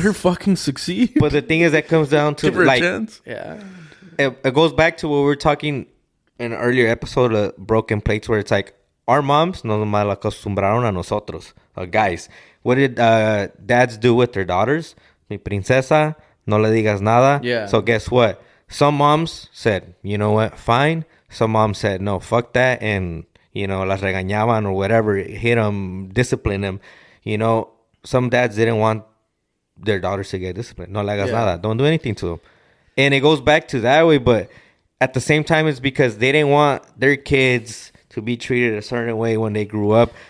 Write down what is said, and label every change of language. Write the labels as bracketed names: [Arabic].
[English] her fucking succeed. but the thing is that comes down to Give her like a chance. yeah, it goes back to what we were talking in an earlier episode of Broken Plates, where it's like our moms [Spanish] nos mal acostumbraron a nosotros, [English] guys. What did dads do with their daughters? [Spanish] Mi princesa, no le digas nada. [English] Yeah. So guess what? Some moms said, you know what, fine. Some moms said, no, fuck that, and [Spanish] las regañaban [English] or whatever, hit them, discipline them. Some dads didn't want their daughters to get disciplined. [Spanish] No le hagas nada. [English] Don't do anything to them. And it goes back to that way, but at the same time, it's because they didn't want their kids to be treated a certain way when they grew up.